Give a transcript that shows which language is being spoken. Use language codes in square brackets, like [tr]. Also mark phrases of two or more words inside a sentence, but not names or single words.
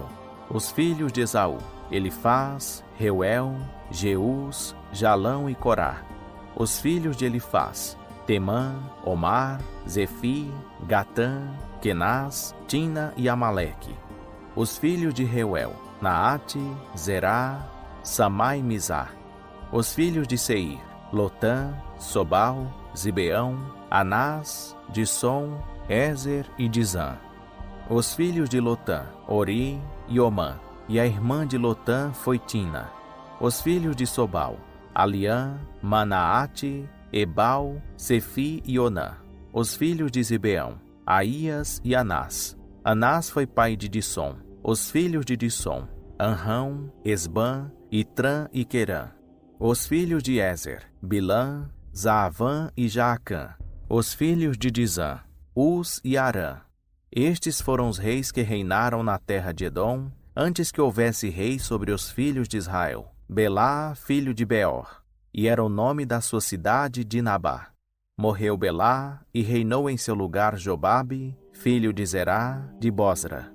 [pt] Os filhos de Esaú: Elifaz, Reuel, Jeus, Jalão e Corá. Os filhos de Elifaz: Temã, Omar, Zefi, Gatã, Kenaz, Tina e Amaleque. Os filhos de Reuel: Naate, Zerá, Samá e Mizar. Os filhos de Seir: Lotã, Sobal, Zibeão, Anás, Dissom, Ézer e Dizã. Os filhos de Lotã: Ori e Omã. E a irmã de Lotã foi Tina. Os filhos de Sobal: Aliã, Manaate, Ebal, Sefi e Onã. Os filhos de Zibeão: Aías e Anás. Anás foi pai de Dissom. Os filhos de Dissom: Anrão, Esbã, Itrã e Querã. Os filhos de Ézer: Bilã, Zaavã e Jaacã. Os filhos de Dizã: Uz e Arã. Estes foram os reis que reinaram na terra de Edom, antes que houvesse rei sobre os filhos de Israel. Belá, filho de Beor, e era o nome da sua cidade Dinabá. Morreu Belá, e reinou em seu lugar Jobabe, filho de Zerá, de Bosra.